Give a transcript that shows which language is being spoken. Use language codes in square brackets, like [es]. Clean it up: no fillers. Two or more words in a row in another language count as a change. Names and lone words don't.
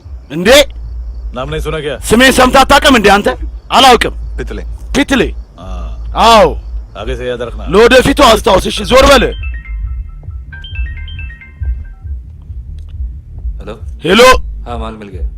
[am] እንዴ [hi] नाम नहीं सुना क्या? [am] ስሜን ሰምተህ አታውቅም እንዴ አንተ? አላውቅም። [hi] पितले [am] ፒትሌ። አዎ [hi] आगे से याद रखना। [am] ለወደፊቱ አስታውስ እሺ። ዞር በል። [hi] हेलो [am] ሄሎ። [hi] हाँ माल मिल गया